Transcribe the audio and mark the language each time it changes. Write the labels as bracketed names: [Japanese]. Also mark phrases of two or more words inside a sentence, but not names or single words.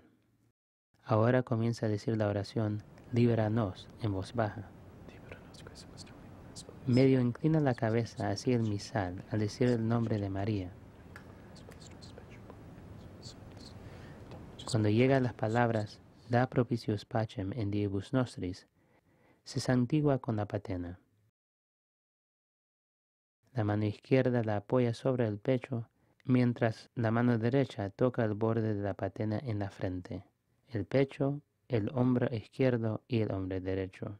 [Spanish] Ahora comienza a decir la oración "Líbranos" en voz baja. Medio inclina la cabeza hacia el misal al decir el nombre de María. Cuando llega a las palabras [Latin] "Da propitios pacem in diebus nostris", [Spanish] se santigua con la patena. La mano izquierda la apoya sobre el pecho, mientras la mano derecha toca el borde de la patena en la frente, el pecho, el hombro izquierdo y el hombro derecho.